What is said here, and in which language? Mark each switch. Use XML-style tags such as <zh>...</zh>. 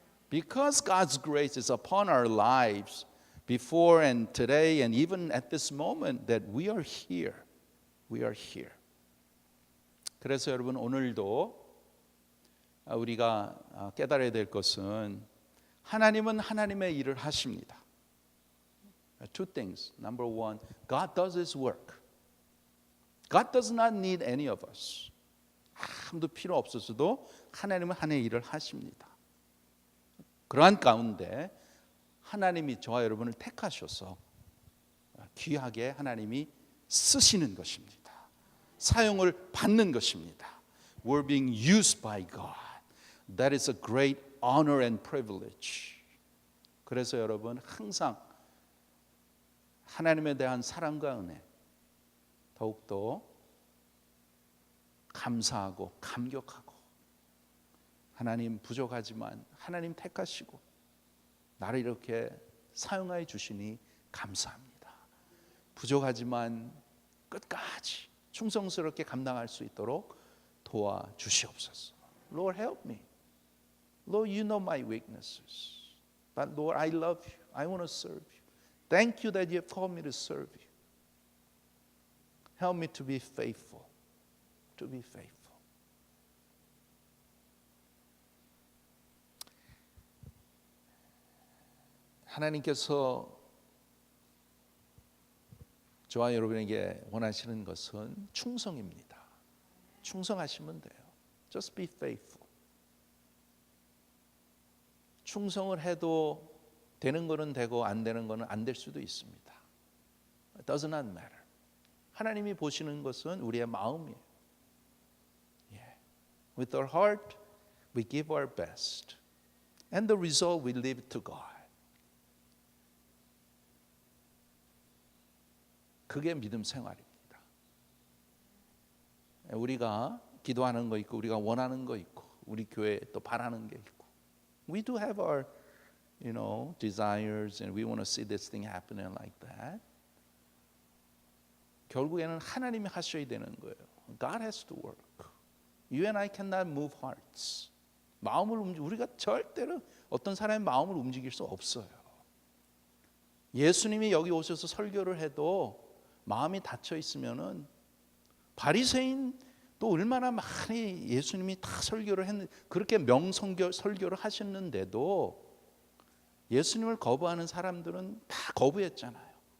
<en>Because God's grace is upon our lives before and today and even at this moment that we are here. We are here.</en> <ko>그래서 여러분 오늘도 우리가 깨달아야 될 것은 하나님은 하나님의 일을 하십니다.</ko> <en>Two things. Number one, God does His work. God does not need any of us.</en> <ko>아무도 필요 없어서도 하나님은 하나님의 일을 하십니다. 그러한 가운데 하나님이 저와 여러분을 택하셔서 귀하게 하나님이 쓰시는 것입니다. 사용을 받는 것입니다.</ko> <en>We're being used by God. That is a great honor and privilege.</en> <ko>그래서 여러분 항상 하나님에 대한 사랑과 은혜 더욱더 감사하고 감격하고 하나님 부족하지만 하나님 택하시고 나를 이렇게 사용하여 주시니 감사합니다. 부족하지만 끝까지 충성스럽게 감당할 수 있도록 도와주시옵소서.</ko> <en>Lord, help me. Lord, you know my weaknesses. But Lord, I love you. I want to serve you. Thank you that you have called me to serve you. Help me to be faithful. To be faithful.</en> <ko>하나님께서 저와 여러분에게 원하시는 것은 충성입니다. 충성하시면 돼요.</ko> <en>Just be faithful.</en> <ko>충성을 해도 되는 거는 되고 안 되는 거는 안 될 수도 있습니다.</ko> <en>It does not matter.</en> <ko>하나님이 보시는 것은 우리의 마음이에요.</ko> <en>Yeah. With our heart, we give our best. And the result we leave to God.</en> <ko>그게 믿음 생활입니다. 우리가 기도하는 거 있고 우리가 원하는 거 있고 우리 교회에 또 바라는 게 있고</ko> <en>We do have our desires and we want to see this thing happening like that.</en> <ko>결국에는 하나님이 하셔야 되는 거예요.</ko> <en>God has to work. You and I cannot move hearts.</en> <ko>우리가 절대로 어떤 사람의 마음을 움직일 수 없어요. 예수님이 여기 오셔서 설교를 해도 마음이 닫혀 있으면은 바리새인 또 얼마나 많이 예수님이 다 설교를 했는데 그렇게 설교를 하셨는데도 예수님을 거부하는 사람들은 다 거부했잖아요.</ko>